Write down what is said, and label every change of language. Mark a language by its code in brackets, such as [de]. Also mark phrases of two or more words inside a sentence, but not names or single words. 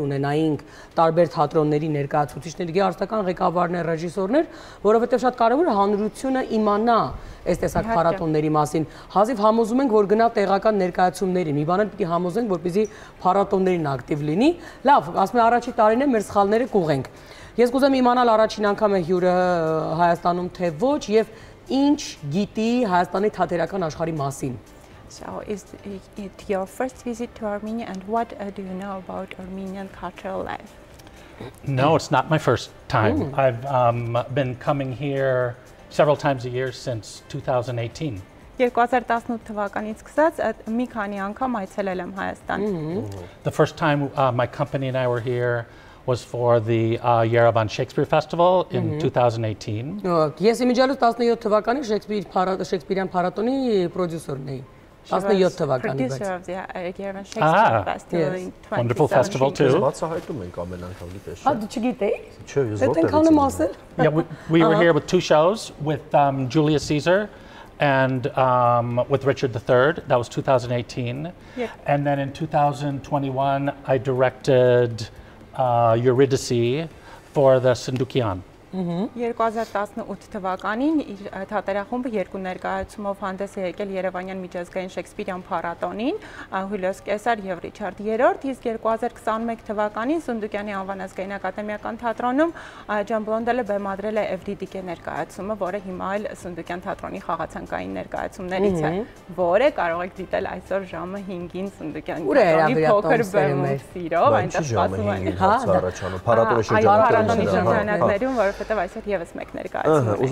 [hy] ունենայինք տարբեր թատրոնների ներկայացուցիչների, գեղարվեստական ղեկավարներ, ռեժիսորներ, որովհետև շատ կարևոր է հանրությունը իմանա այս տեսակ փառատոնների մասին։ Հազիվ համոզում ենք, որ գնա տեղական ներկայացումներին, մի բան էլ պիտի համոզենք, որպեսզի փառատոններին ակտիվ լինի։ Լավ, ասում եմ առաջի տարին է մեր սխալները կուղենք։ Ես կուզեմ իմանալ առաջին անգամ է հյուրը Հայաստանում թե ոչ եւ ինչ գիտի Հայաստանի թատերական աշխարհի մասին։ [en] So is it your first visit to Armenia and what do you know about Armenian cultural life? No, it's not my first time. I've been coming here several times a year since 2018. [hy] 2018 թվականից սկսած մի քանի անգամ այցելել եմ Հայաստան։ [en] The first time my company and I were here was for the Yerevan Shakespeare Festival in 2018. [hy] Ես իմիջիալով 17 թվականի Շեքսպիրյան փառատոնի պրոդյուսերն էի։ 17 թվականի բայց։ [en] Producer of the Yerevan Shakespeare Festival in 2017. Wonderful festival too. [hy] Բացահայտում ենք ամեն անգամ գիտես։ Հա դու չգիտեի։ Չէ, ես որտեղ։ Այդքան եմ ասել։ [en] Yeah, we were here with 2 shows with Julius Caesar and with Richard III. That was 2018. Yeah. And then in 2021 I directed Eurydice for the Sundukyan. [hy] 2018 թվականին իր թատերախումբը 2 ներկայացումով հանդես է եկել Երևանյան միջազգային Շեքսպիրյան փառատոնին, Հյուլիոս Կեսար եւ Ռիչարդ III, իսկ 2021 թվականին Սունդուկյանի անվան ազգային ակադեմիական թատրոնում Ջոն Բլոնդելը բեմադրել է Էվրիդիկե ներկայացումը, որը հիմա էլ Սունդուկյան թատրոնի խաղացանկային ներկայացումներից է, որը կարող եք դիտել այսօր ժամը 5-ին Սունդուկյան թատրոնի փոքր բեմում սիրով, այնտեղ սպասում են փառատոնի շրջանակներում, որովհետև այսօր եւս մեկ ներկայացում է։